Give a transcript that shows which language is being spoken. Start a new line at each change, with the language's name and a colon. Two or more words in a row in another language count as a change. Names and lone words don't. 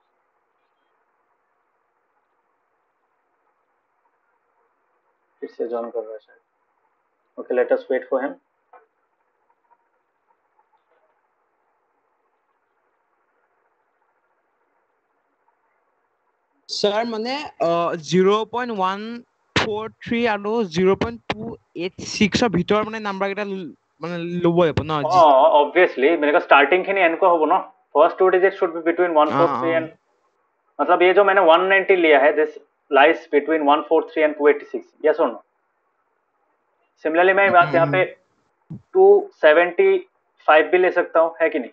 Hindi: फिर से ज्वाइन कर रहा है शायद।
English: Okay, let us wait for him.
Assamese: सर মানে 0.143 আৰু 0.286 ভিতৰ মানে নাম্বাৰ কেইটা মানে লব লাগিব ন?
Hindi: ऑब्वियसली मेरे का स्टार्टिंग ही नहीं एन को होगा ना।
English: first 2 digit should be between 143 and,
Hindi: मतलब ये जो मैंने 190 लिया है,
English: this lies between 143 and 286.
Hindi: यस और नो? सिमिलरली मैं यहाँ पे 275 भी ले सकता हूँ, है कि नहीं?